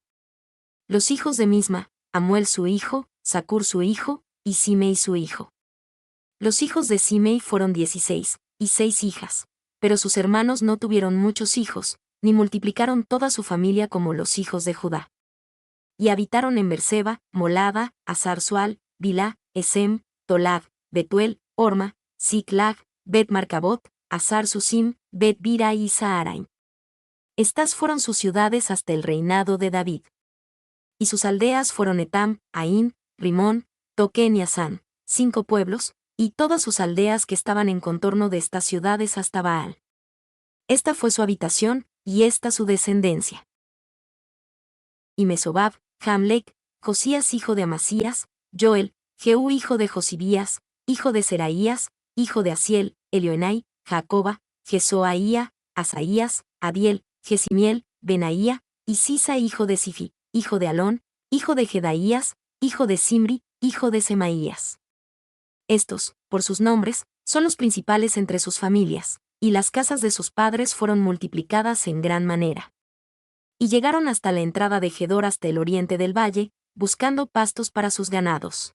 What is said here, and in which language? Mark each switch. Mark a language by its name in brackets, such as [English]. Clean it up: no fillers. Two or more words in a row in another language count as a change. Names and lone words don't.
[Spanish] Los hijos de Misma, Amuel su hijo, Zacur su hijo, y Simei su hijo. Los hijos de Simei fueron 16, y 6 hijas, pero sus hermanos no tuvieron muchos hijos, ni multiplicaron toda su familia como los hijos de Judá. Y habitaron en Berseba, Molada, Azar-Sual, Bilá, Esem, Tolad, Betuel, Orma, Ziklag, Bet-Marcabot, Azar-Susim, Bet-Bira y Saharaim. Estas fueron sus ciudades hasta el reinado de David. Y sus aldeas fueron Etam, Ain, Rimón, Toquén y Asán, 5 pueblos, y todas sus aldeas que estaban en contorno de estas ciudades hasta Baal. Esta fue su habitación, y esta su descendencia. Y Mesobab, Jamlec, Josías hijo de Amasías, Joel, Jehú hijo de Josibías, hijo de Seraías, hijo de Asiel, Elioenai, Jacoba, Jesoaía, Asaías, Adiel, Jesimiel, Benaía, y Sisa hijo de Sifi, hijo de Alón, hijo de Jedaías, hijo de Simri, hijo de Semaías. Estos, por sus nombres, son los principales entre sus familias, y las casas de sus padres fueron multiplicadas en gran manera. Y llegaron hasta la entrada de Gedor hasta el oriente del valle, buscando pastos para sus ganados.